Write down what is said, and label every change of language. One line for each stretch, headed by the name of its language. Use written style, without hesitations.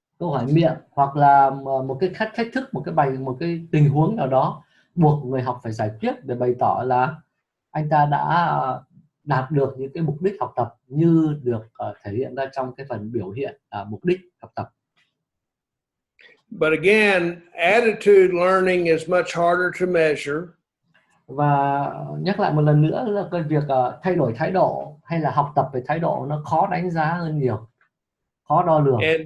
Vietnamese: Câu hỏi miệng hoặc là một cái thách thức, một cái tình huống nào đó buộc người học phải giải quyết để bày tỏ là anh ta đã đạt được những cái mục đích học tập như được thể hiện ra trong cái phần biểu hiện mục đích học tập.
English: But again, attitude learning is much harder to measure.
Vietnamese: Và nhắc lại một lần nữa là cái việc thay đổi thái độ hay là học tập về thái độ nó khó đánh giá hơn nhiều, khó đo lường.